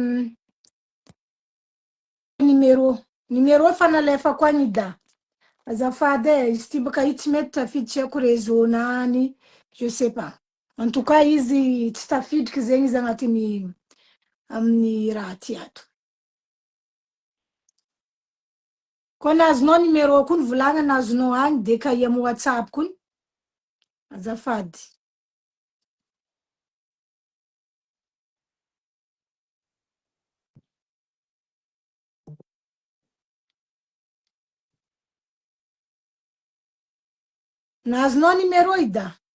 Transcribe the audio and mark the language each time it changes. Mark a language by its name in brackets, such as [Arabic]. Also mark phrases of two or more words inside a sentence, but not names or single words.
[Malagasy] numéro efa nalefako agny da. Azafady e, izy ty baka io tsy mety tafiditry haiko réseau-nany, [French] je sais pas. En tout cas, [Malagasy] izy tsy tafidriky zegny izy agnatin'ny amin'ny raha ty ato. Koa nazonao numéro kony volagna nazonao agny, de kahia amin'ny WhatsApp kony. Azafady. Nazonao numéro ida.